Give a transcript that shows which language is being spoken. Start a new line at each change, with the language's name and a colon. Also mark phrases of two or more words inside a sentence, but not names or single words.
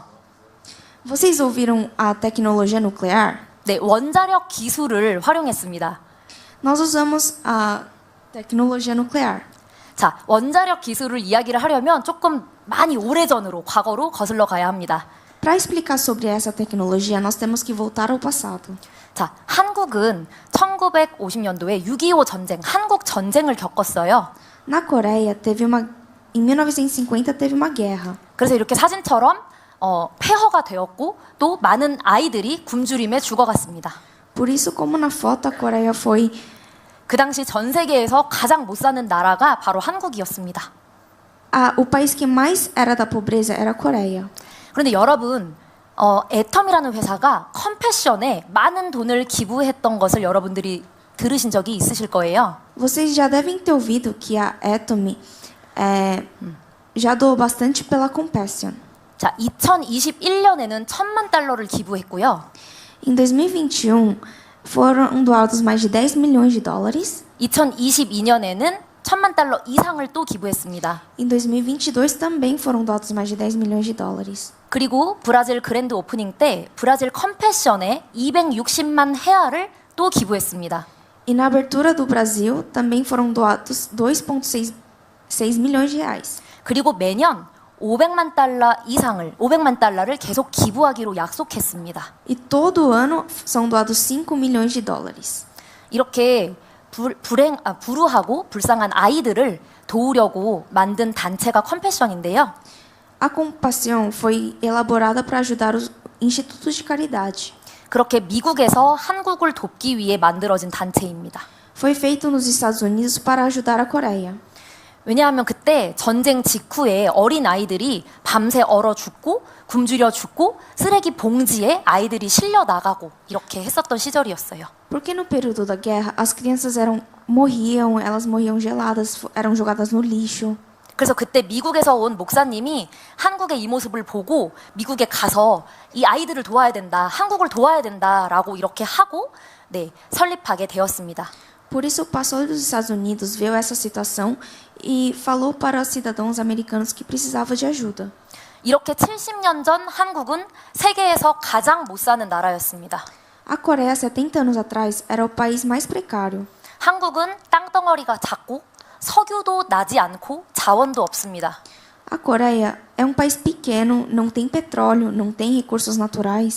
Portuguese: Vocês ouviram a tecnologia nuclear?
Korean: 네, 원자력 기술을 활용했습니다.
Portuguese: Nós usamos a tecnologia nuclear.
Korean: 자, 원자력 기술을 이야기를 하려면 조금 많이 오래전으로, 과거로 거슬러 가야 합니다.
Portuguese: Para explicar sobre essa tecnologia, nós temos que voltar ao passado.
Korean: 자, 한국은 1950년도에 6.25 전쟁, 한국 전쟁을 겪었어요.
Portuguese: Na Coreia, em 1950 teve uma guerra.
Korean: 그래서 이렇게 사진처럼 폐허가 되었고 또 많은 아이들이 굶주림에 죽어갔습니다.
Portuguese: Por isso, como na foto, a Coreia foi
Korean: 그 당시 전 세계에서 가장 못 사는 나라가 바로 한국이었습니다.
Portuguese: o país que mais era da pobreza era a Coreia.
Korean: 그런데 여러분, 애텀이라는 회사가 컴패션에 많은 돈을 기부했던 것을 여러분들이 들으신 적이 있으실 거예요.
Portuguese: Vocês já devem ter ouvido que a Atomy já doou bastante pela Compassion.
Korean: 자, 2021년에는 1,000만 달러를 기부했고요.
Portuguese: Em 2021, foram doados mais de 10 milhões de dólares.
Korean: 2022년에는 1,000만 달러 이상을 또 기부했습니다.
Portuguese: Em 2022 também foram doados mais de 10 milhões de dólares.
Korean: 그리고 브라질 그랜드 오프닝 때 브라질 컴패션에 260만 헤아를 또 기부했습니다.
Portuguese: E na abertura do Brasil também foram doados 2,6 milhões de reais.
Korean: 그리고 매년 500만 달러를 계속 기부하기로 약속했습니다.
Portuguese: E todo ano são doados 5 milhões de dólares.
Korean: 이렇게 불우하고 불쌍한 아이들을 도우려고 만든 단체가 컴패션인데요.
Portuguese: A Compassion foi elaborada para ajudar os institutos de caridade.
Korean: 그렇게 미국에서 한국을 돕기 위해 만들어진 단체입니다.
Portuguese: Foi feito nos Estados Unidos para ajudar a Coreia.
Korean: 왜냐하면 그때 전쟁 직후에 어린 아이들이 밤새 얼어 죽고 굶주려 죽고 쓰레기 봉지에 아이들이 실려 나가고 이렇게 했었던 시절이었어요.
Portuguese: Porque no período da guerra as crianças morriam, elas morriam geladas, eram jogadas no lixo.
Korean: 그래서 그때 미국에서 온 목사님이 한국의 이 모습을 보고 미국에 가서 이 아이들을 도와야 된다, 한국을 도와야 된다라고 이렇게 하고 설립하게 되었습니다.
Portuguese: Por isso, o pastor dos Estados Unidos viu essa situação e falou para os cidadãos americanos que precisava de ajuda.
Korean: 이렇게 70년 전 한국은 세계에서 가장 못 사는 나라였습니다.
Portuguese: A Coreia, 70 anos atrás, era o país mais precário.
Korean: 한국은 땅덩어리가 작고 석유도 나지 않고 자원도 없습니다.
Portuguese: A Coreia é um país pequeno, não tem petróleo, não tem recursos naturais.